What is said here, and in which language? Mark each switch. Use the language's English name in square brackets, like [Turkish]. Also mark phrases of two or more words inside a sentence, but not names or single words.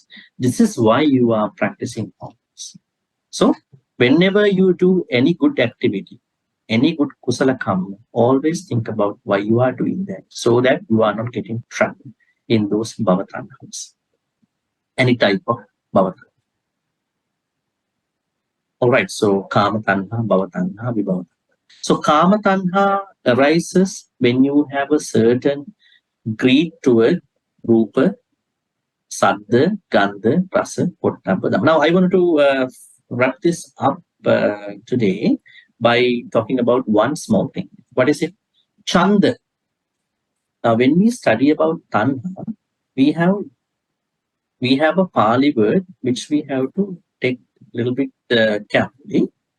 [English] This is why you are practicing all this. So whenever you do any good activity, any good [Pali] kusala karma, [English] always think about why you are doing that, so that you are not getting trapped in those bhavatanhas. Any type of bhavatanha. All right, so [Pali] kama tanha, bhavatanha, vibhavatanha. [English] So [Pali] kama tanha [English] arises when you have a certain greed toward [Pali] rupa, saddha, gandha, rasa, pottabha, dhamma. [English] Now I want to wrap this up today by talking about one small thing. What is it? Chanda. Now when we study about tanha, we have a Pali word which we have to take a little bit carefully.